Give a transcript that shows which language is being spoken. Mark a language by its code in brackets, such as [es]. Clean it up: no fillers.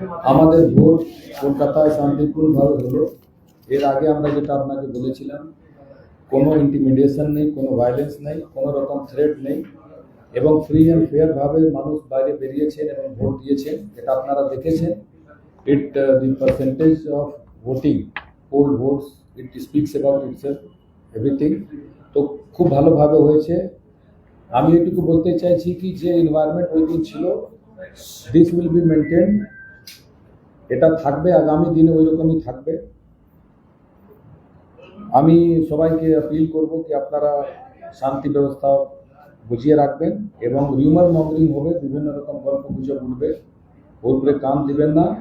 [bn] আমাদের ভোট কলকাতায় শান্তিপূর্ণভাবে হলো। এর আগে আমরা যেটা আপনাকে বলেছিলাম, কোনো ইন্টিমিডিয়েশন নেই, কোনো ভায়োলেন্স নেই, কোনো রকম থ্রেট নেই এবং [en] free and fair [bn] ভাবে মানুষ বাইরে বেরিয়েছেন এবং ভোট দিয়েছেন, এটা আপনারা দেখেছেন। [en] The percentage of voting, poll votes, it speaks about itself, everything. [bn] তো খুব ভালোভাবে হয়েছে। আমি এটুকু বলতে চাইছি কি যে এনভায়রনমেন্ট ওই দিন ছিল, [en] this will be maintain, [bn] এটা থাকবে, আগামী দিনে ওই রকমই থাকবে। আমি সবাইকে আপিল করব কি আপনারা শান্তি ব্যবস্থা বুঝিয়ে রাখবেন এবং রিউমার মঙ্গলিং হবে, বিভিন্ন রকম গল্প গুজব উঠবে, ওর উপরে কান দিবেন না।